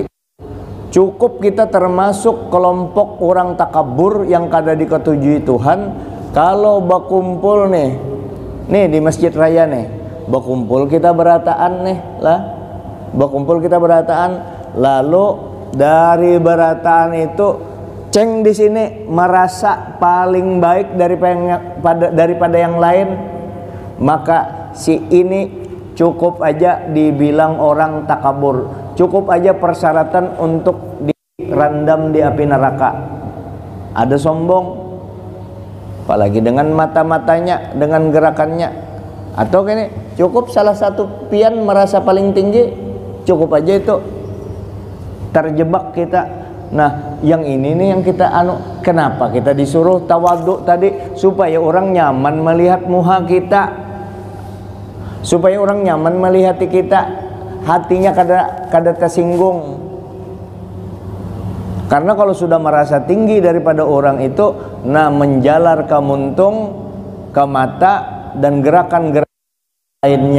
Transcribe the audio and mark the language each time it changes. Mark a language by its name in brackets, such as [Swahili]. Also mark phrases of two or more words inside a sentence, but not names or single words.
[Banjar] Cukup kita termasuk kelompok orang takabur yang kada diketujui Tuhan kalau bakumpul nih di masjid raya nih bakumpul kita berataan nih lah bakumpul kita berataan lalu dari berataan itu ceng di sini merasa paling baik daripada yang lain maka si ini cukup aja dibilang orang takabur. Cukup aja persyaratan untuk direndam di api neraka. Ada sombong, apalagi dengan mata-matanya, dengan gerakannya. Atau gini, cukup salah satu pian merasa paling tinggi, cukup aja itu terjebak kita. Nah, yang ini nih yang kita kenapa kita disuruh tawadhu tadi supaya orang nyaman melihat muha kita, supaya orang nyaman melihat kita. Hatinya kada tersinggung. Karena kalau sudah merasa tinggi daripada orang itu, nah menjalar ke muntung, ke mata, dan gerakan-gerakan lainnya.